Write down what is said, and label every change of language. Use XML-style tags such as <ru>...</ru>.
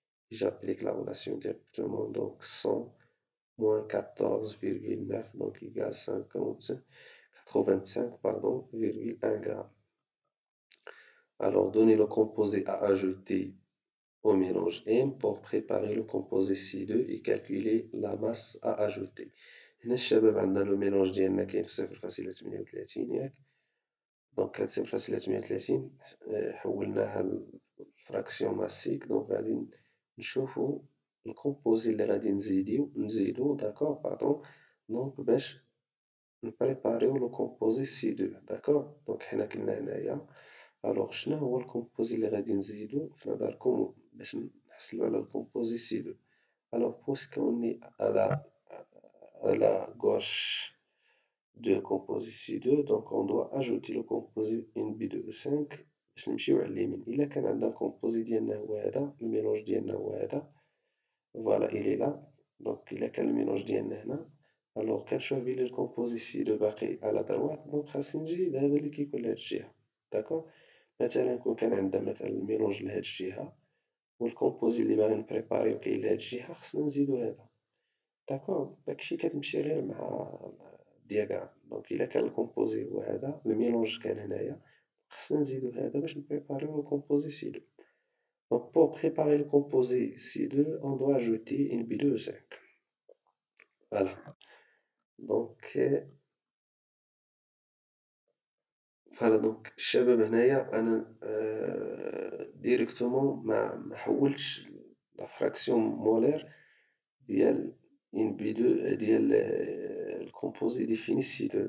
<fr>j'applique la relation directement, donc 100 moins 14,9 donc égale 85 pardon, 1 gramme. alors donner le composé à ajouter au mélange M pour préparer le composé C2 et calculer la masse à ajouter.</fr> <ar>هنا الشباب عندنا لو ميلونج ديالنا كاين في 0.38 ياك. دونك هاد 0.38 حولناها لفراكسيون ماسيك. دونك غادي نشوفو الكومبوزي اللي غادي نزيدو داكور باردون دونك باش نبريباريو لو كومبوزي C2. داكور. دونك حنا كنا هنايا الوغ شنو هو الكومبوزي اللي غادي نزيدو في نظركم باش نحصلو على الكومبوزي C2.</ar> <fr>الوغ بويسكون ني à la gauche de composé C2 donc on doit ajouter le composé NB2O5</fr> <ar>باش نمشيو على اليمين. إلا كان عندنا الكومبوزي ديالنا هو هذا، الميلونج ديالنا هو هذا، فوالا إلي لا. دونك إلا كان الميلونج ديالنا هنا الوغ كنشوف بلي الكومبوزي C2 باقي على دروات، دونك خاصني نجي لهذا اللي كيكون لهاد الجهة. داكور. مثلا كون كان عندنا مثلا الميلونج لهاد الجهة والكومبوزي اللي باغي نبريباريو كاين لهاد الجهة، خصنا نزيدو هذا. داكور. داكشي كتمشي غير مع الدياغرام. دونك إلا كان الكومبوزي هو هذا، الميلونج كان هنايا، خصنا نزيدو هذا باش نبريباريو لو كومبوزي C2.</ar> <fr>donc pour préparer le composé C2 on doit ajouter une B2O5. voilà.</fr> <ar>donc فوالا دونك الشباب هنايا انا ديريكتومون ما حولتش لا فراكسيون مولير ديال ان بي 2 ديال الكومبوزي ديفيني سي 2.</ar>